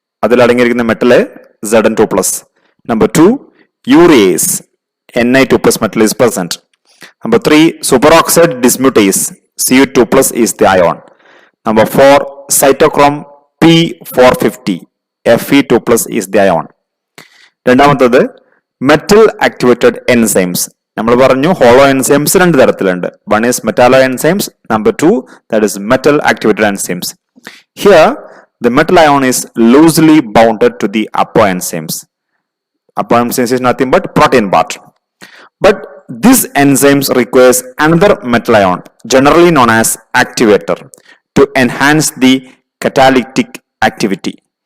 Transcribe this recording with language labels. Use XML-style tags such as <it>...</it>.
<ml>അതിൽ അടങ്ങിയിരിക്കുന്ന metal Zn2+.</ml> <en>Number 2, urease, Na2+ metal is present. Number 3, superoxide dismutase, Cu2+ is the ion. Number 4, cytochrome P450, Fe2+ is the ion.</en> <ml>രണ്ടാമത്തത് metal activated enzymes. നമ്മൾ പറഞ്ഞു hollow enzymes രണ്ട് തരത്തിലുണ്ട്. One is metallo enzymes, number 2 that is metal activated enzymes.</ml> <en>Here, the metal ion is loosely bounded to the apoenzymes. Apoenzymes is nothing but protein part. But this enzymes requires another metal ion, generally known as activator, to enhance the catalytic activity.</en>